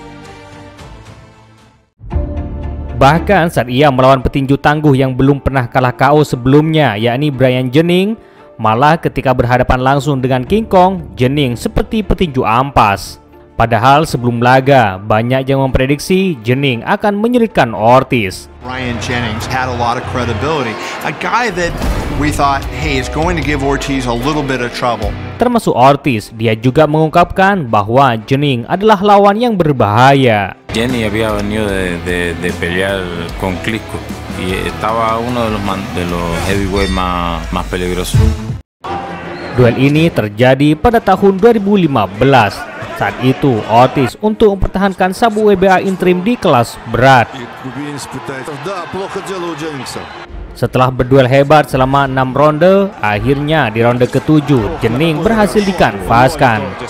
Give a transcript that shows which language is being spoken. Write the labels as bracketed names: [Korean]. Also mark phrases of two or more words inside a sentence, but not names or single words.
[Indonesian] Bahkan saat ia melawan petinju tangguh yang belum pernah kalah KO sebelumnya, yakni Bryant Jennings, malah ketika berhadapan langsung dengan King Kong, Jennings seperti petinju ampas. Padahal sebelum laga, banyak yang memprediksi Jennings akan menyulitkan Ortiz. [English] Bryant Jennings had a lot of credibility. A guy that we thought, hey, is going to give Ortiz a little bit of trouble. [Indonesian] Termasuk Ortiz, dia juga mengungkapkan bahwa Jennings adalah lawan yang berbahaya. [Spanish] Jenny había venido de pelear con Klitschko y estaba uno de los heavyweight más peligrosos. [Indonesian] Duel ini terjadi pada tahun 2015. Saat itu Ortiz untuk mempertahankan sabuk WBA interim di kelas berat. Setelah berduel hebat selama 6 ronde, akhirnya di ronde ke-7 Jennings berhasil dikanvaskan.